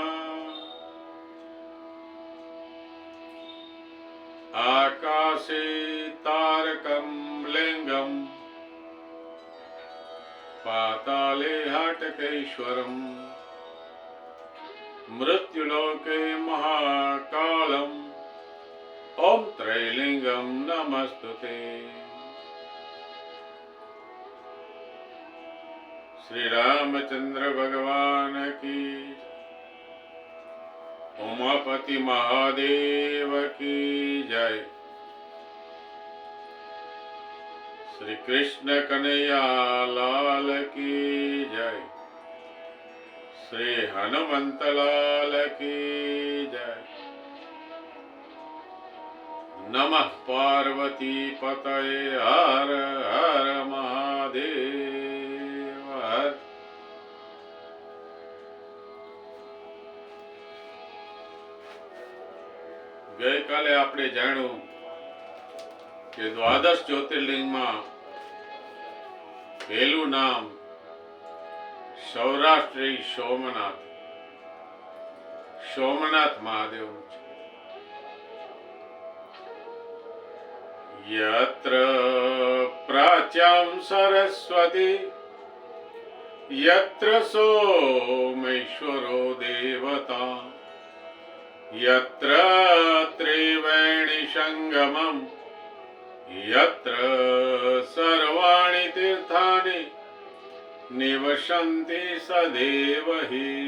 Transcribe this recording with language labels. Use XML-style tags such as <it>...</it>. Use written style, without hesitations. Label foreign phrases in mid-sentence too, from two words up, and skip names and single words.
<sa>आकाशे तारकं लिंगम् पाताले हाटकेश्वरम् मृत्युलोके महाकालम् ओम त्रैलिंगम नमस्तुते।</sa> <hi>श्री रामचंद्र भगवान की, उमापति महादेव की जय। श्री कृष्ण कन्हैया लाल की जय। श्री हनुमंत लाल की जय।</hi> <sa>नमः पार्वती पतये हर हर महादेव हर।</sa> <gu>ગઈ કાલે આપણે જાણ્યું કે દ્વાદશ જ્યોતિર્લિંગ માં પહેલું નામ સૌરાષ્ટ્રી સોમનાથ સોમનાથ મહાદેવ।</gu> <sa>यत्र प्राच्यां सरस्वती यत्र सोमेश्वरो देवता यत्र त्रिवेणी संगमम् यत्र सर्वाणि तीर्थानि निवसन्ति सदैव हि।</sa>